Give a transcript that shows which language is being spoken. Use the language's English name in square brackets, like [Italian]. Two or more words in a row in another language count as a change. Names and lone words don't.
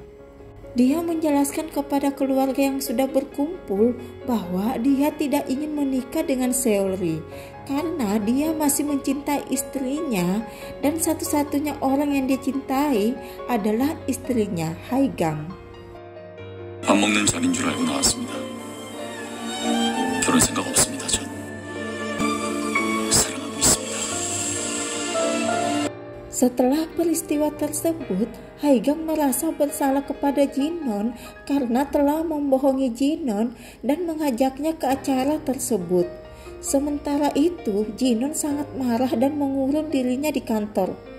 [Indonesian] Dia menjelaskan kepada keluarga yang sudah berkumpul bahwa dia tidak ingin menikah dengan Seolri karena dia masih mencintai istrinya dan satu-satunya orang yang dia cintai adalah istrinya, Haigang. [Korean] 밥 먹는 자리인 줄 알고 나왔습니다. 결혼 생각 없습니다, 전. 사랑하고 있습니다. [Indonesian] Setelah peristiwa tersebut, Haigang merasa bersalah kepada Jinon karena telah membohongi Jinon dan mengajaknya ke acara tersebut. Sementara itu, Jinon sangat marah dan mengurung dirinya di kantor.